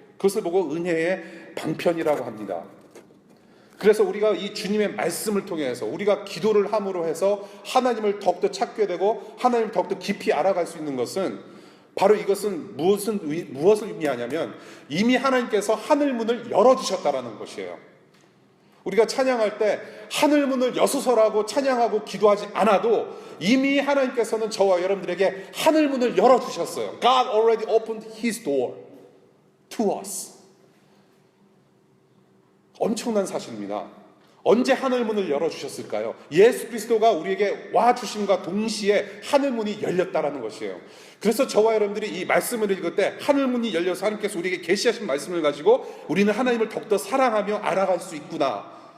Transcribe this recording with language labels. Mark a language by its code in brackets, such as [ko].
[ko] 그것을 보고 은혜의 방편이라고 합니다. 그래서 우리가 이 주님의 말씀을 통해서 우리가 기도를 함으로 해서 하나님을 더욱더 찾게 되고 하나님을 더욱더 깊이 알아갈 수 있는 것은 바로 이것은 무엇을 의미하냐면 이미 하나님께서 하늘문을 열어주셨다라는 것이에요. 우리가 찬양할 때 하늘문을 여수서라고 찬양하고 기도하지 않아도 이미 하나님께서는 저와 여러분들에게 하늘문을 열어주셨어요. [en] God already opened His door to us. [ko] 엄청난 사실입니다. 언제 하늘문을 열어주셨을까요? 예수 그리스도가 우리에게 와주심과 동시에 하늘문이 열렸다라는 것이에요. 그래서 저와 여러분들이 이 말씀을 읽을 때 하늘문이 열려서 하나님께서 우리에게 계시하신 말씀을 가지고 우리는 하나님을 더욱더 사랑하며 알아갈 수 있구나.